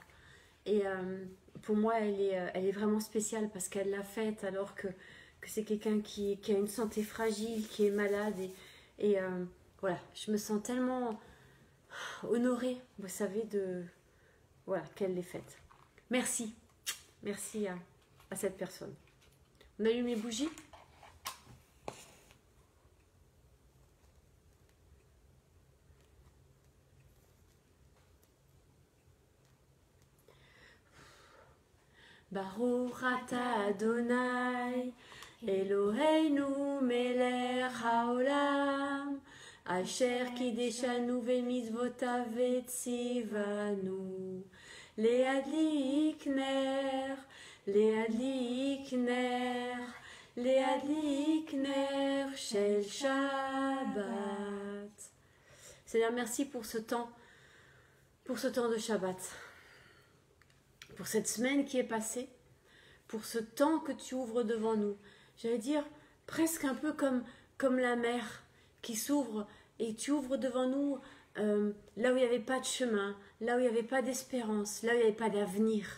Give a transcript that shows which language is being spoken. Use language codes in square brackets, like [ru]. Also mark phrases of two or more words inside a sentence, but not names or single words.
[fr] Et pour moi elle est vraiment spéciale parce qu'elle l'a faite alors que c'est quelqu'un qui a une santé fragile, qui est malade. Et voilà, je me sens tellement honorée, vous savez, voilà, qu'elle l'ait faite. Merci. Merci à cette personne. On allume les bougies. [he] ברוך אתה אדוני, אלוהינו מלך העולם, אשר קדשנו ומצוותיו וצוונו, להדליק נר, להדליק נר, להדליק נר של שבת. [fr] Seigneur, merci pour ce temps de Shabbat. Pour cette semaine qui est passée, pour ce temps que tu ouvres devant nous. J'allais dire presque un peu comme la mer qui s'ouvre et tu ouvres devant nous là où il n'y avait pas de chemin, là où il n'y avait pas d'espérance, là où il n'y avait pas d'avenir.